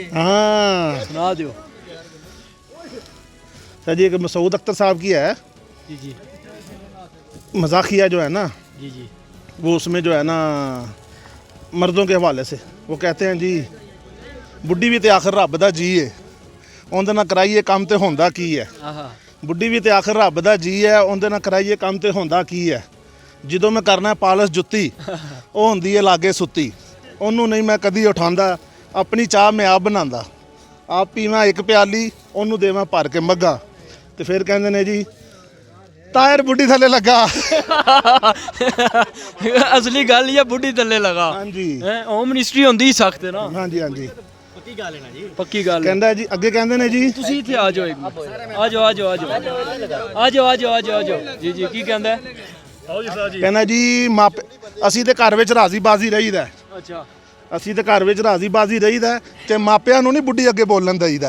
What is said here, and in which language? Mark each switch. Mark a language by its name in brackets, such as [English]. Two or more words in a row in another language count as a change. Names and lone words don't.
[Urdu] हाँ سنا دو سر جی۔ ایک مسعود اختر صاحب کی ہے جی جی, مذاقیہ جو ہے نا جی جی, وہ اس میں جو ہے نا مردوں کے حوالے سے وہ کہتے ہیں جی, [Punjabi] ਬੁੱਢੀ ਭੀ ਤੋ ਆਖ਼ਰ ਰੱਬ ਦਾ ਜੀ ਹੈ, ਉਨ੍ਹਦੇ ਨਾ ਕਰਾਈਏ ਕੰਮ ਤੋ ਹੁੰਦਾ ਕੀ ਹੈ। ਬੁੱਢੀ ਭੀ ਤੋ ਆਖ਼ਰ ਰੱਬ ਦਾ ਜੀ ਹੈ, ਉਨ੍ਹਦੇ ਨਾ ਕਰਾਈਏ ਕੰਮ ਤੋ ਹੁੰਦਾ ਕੀ ਹੈ। ਜਦੋਂ ਮੈਂ ਕਰਨਾ ਪਾਲਿਸ਼ ਜੁੱਤੀ ਉਹ ਹੁੰਦੀ ਹੈ ਲਾਗੇ ਸੁੱਤੀ, ਉਹਨੂੰ ਨਹੀਂ ਮੈਂ ਕਦੀ ਉਠਾਉਂਦਾ। ਆਪਣੀ ਚਾਹ ਮੈਂ ਆਪ ਬਣਾਉਂਦਾ, ਆਪ ਪੀਵਾਂ ਇੱਕ ਪਿਆਲੀ, ਉਹਨੂੰ ਦੇਵਾਂ ਭਰ ਕੇ ਮੱਗਾ, ਤੇ ਫਿਰ ਕਹਿੰਦੇ ਨੇ ਜੀ ਤਾਇਰ ਬੁੱਢੀ ਥੱਲੇ ਲੱਗਾ। ਅਸਲੀ ਗੱਲ ਯਾ ਬੁੱਢੀ ਥੱਲੇ ਲੱਗਾ ਹਾਂਜੀ [English] home ministry [Punjabi] ਹੁੰਦੀ ਹੀ ਸਖ਼ਤ ਹੈ ਨਾ। ਹਾਂਜੀ ਹਾਂਜੀ ਪੱਕੀ ਗੱਲ ਹੈ। ਕਹਿੰਦਾ ਜੀ, ਅੱਗੇ ਕਹਿੰਦੇ ਨੇ ਜੀ ਤੁਸੀਂ ਇੱਥੇ ਆ ਜਾਓ ਇੱਕ ਮਿੰਟ। ਆ ਜਾਓ ਆ ਜਾਓ ਆ ਜਾਓ ਆ ਜਾਓ ਆ ਜਾਓ ਆ ਜਾਓ ਆ ਜਾਓ ਜੀ ਜੀ ਕੀ ਕਹਿੰਦਾ ਹੈ? ਕਹਿੰਦਾ ਜੀ ਮਾਪੇ ਅਸੀਂ ਤੇ ਘਰ ਵਿੱਚ ਰਾਜ਼ੀ ਬਾਜ਼ੀ ਰਹੀਦਾ, ਅੱਛਾ ਅਸੀਂ ਤੇ ਘਰ ਵਿੱਚ ਰਾਜ਼ੀ ਬਾਜ਼ੀ ਰਹੀਦਾ ਤੇ ਮਾਪਿਆਂ ਨੂੰ ਨਹੀਂ ਬੁੱਢੀ ਅੱਗੇ ਬੋਲਣ ਦਈਦਾ।